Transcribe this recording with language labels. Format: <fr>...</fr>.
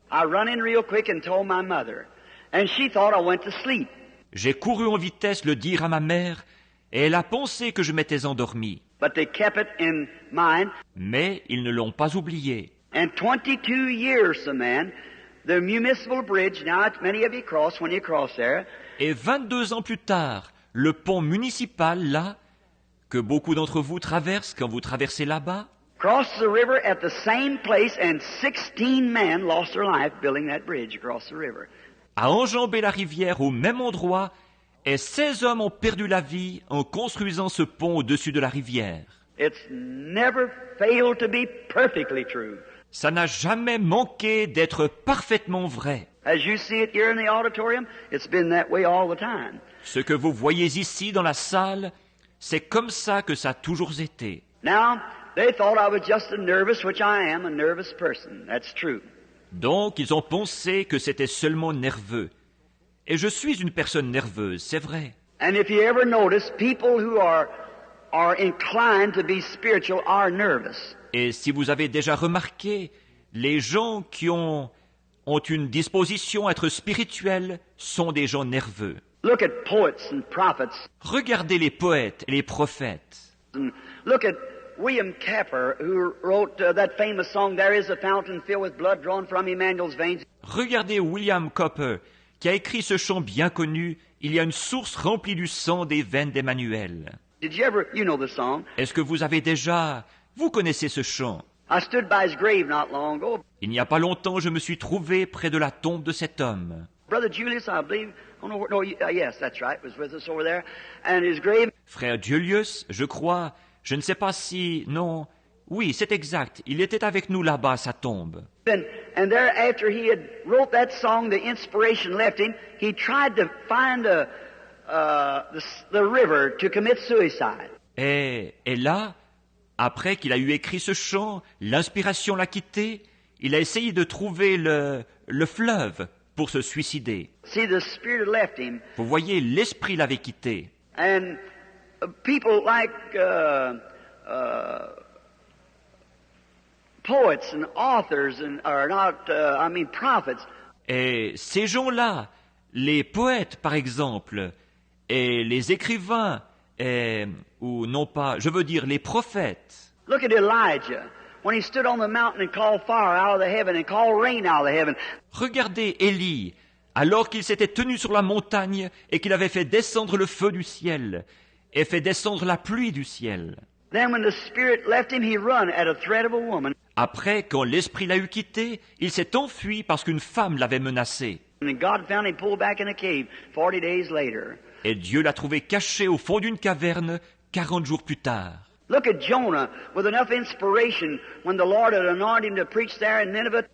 <en>I run in real quick and told my mother, and she thought I went to sleep.</en> <fr>J'ai couru en vitesse le dire à ma mère, et elle a pensé que je m'étais endormi.</fr> <en>But they kept it in mind.</en> <fr>Mais ils ne l'ont pas oublié.</fr> <en>And 22 years, the man, the municipal bridge, now many of you cross when you cross there.</en> <fr>Et 22 ans plus tard, le pont municipal, là, que beaucoup d'entre vous traversent quand vous traversez là-bas,</fr> <en>Crossed the river at the same place, and 16 men lost their life building that bridge across the river.</en> <fr>a enjambé la rivière au même endroit, et 16 hommes ont perdu la vie en construisant ce pont au-dessus de la rivière.</fr> <en>It's never failed to be perfectly true.</en> <fr>Ça n'a jamais manqué d'être parfaitement vrai.</fr> <en>As you see it here in the auditorium, it's been that way all the time.</en> <fr>Ce que vous voyez ici dans la salle, c'est comme ça que ça a toujours été.</fr> <en>Now, they thought I was just a nervous, which I am, a nervous person. That's true.</en> <fr>Donc, ils ont pensé que c'était seulement nerveux. Et je suis une personne nerveuse, c'est vrai.</fr> <en>And if you ever notice, people who are inclined to be spiritual are nervous.</en> <fr>Et si vous avez déjà remarqué, les gens qui ont une disposition à être spirituels sont des gens nerveux.</fr> <en>Look at poets and prophets.</en> <fr>Regardez les poètes et les prophètes.</fr> <en>And look at William Capper, who wrote that famous song, There is a fountain filled with blood drawn from Emmanuel's veins.</en> <fr>Regardez William Cowper, qui a écrit ce chant bien connu, Il y a une source remplie du sang des veines d'Emmanuel.</fr> <en>Did you ever, you know the song?</en> <fr>Est-ce que vous connaissez ce chant?</fr> <en>I stood by his grave not long ago.</en> <fr>Il n'y a pas longtemps, je me suis trouvé près de la tombe de cet homme.</fr> <en>Brother Julius, I believe, oh no, no, yes, that's right, was with us over there. And his grave,</en> <fr>Frère Julius, je crois, je ne sais pas si... Non, oui, c'est exact, il était avec nous là-bas à sa tombe.</fr> <en>and there after he had wrote that song, the inspiration left him, he tried to find the river to commit suicide.</en> <fr>Et là, après qu'il a eu écrit ce chant, l'inspiration l'a quitté, il a essayé de trouver le fleuve pour se suicider.</fr> <en>See, the spirit had left him.</en> <fr>Vous voyez, l'esprit l'avait quitté.</fr> <en>And people like poets and authors are not, prophets.</en> <fr>Et ces gens-là, les poètes par exemple, et les écrivains, ou non pas, je veux dire les prophètes.</fr> <en>Look at Elijah. When he stood on the mountain and called fire out of the heaven and called rain out of the heaven.</en> <fr>Regardez Élie, alors qu'il s'était tenu sur la montagne et qu'il avait fait descendre le feu du ciel et fait descendre la pluie du ciel.</fr> <en>Then when the spirit left him, he run at a threat of a woman.</en> <fr>Après, quand l'esprit l'a eu quitté, il s'est enfui parce qu'une femme l'avait menacé.</fr> <en>And God found him pulled back in a cave 40 days later.</en> <fr>Et Dieu l'a trouvé caché au fond d'une caverne 40 jours plus tard.</fr> <en>Look at Jonah with enough inspiration when the Lord had anointed him to preach there in Nineveh.</en>